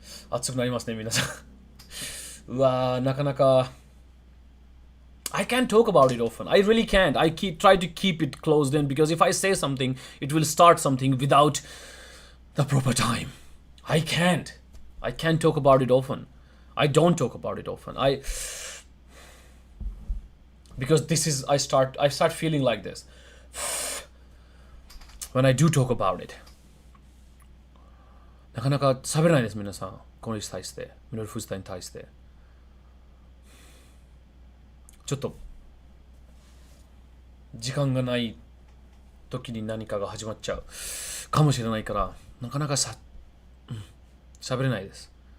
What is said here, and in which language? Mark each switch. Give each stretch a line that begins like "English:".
Japanese: 暑くなりますね、皆さん。うわー、なかなか。
English: I can't talk about it often. I really can't. I try to keep it closed in because if I say something, it will start something without the proper time. I can't talk about it often. I don't talk about it often. Because I start feeling like this when I do talk about it.
Japanese: なかなか喋れないです、皆さん。この人に対して、ミノルフジタに対して。ちょっと時間がない時に何かが始まっちゃうかもしれないから、なかなか喋れないです。